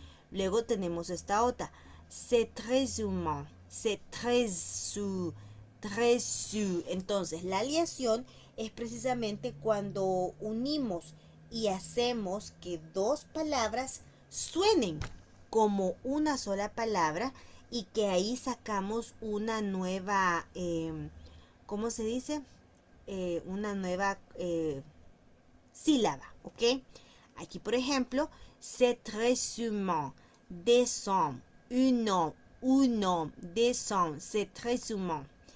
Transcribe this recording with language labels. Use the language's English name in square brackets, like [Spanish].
[Spanish] Luego tenemos esta otra, [French] c'est très humain, c'est très su, très su. [Spanish] Entonces la liación es precisamente cuando unimos y hacemos que dos palabras suenen como una sola palabra y que ahí sacamos una nueva, ¿cómo se dice? Una nueva sílaba, ¿ok? Aquí, por ejemplo, [French] c'est très humain, des hommes, un homme, des hommes, c'est très humain.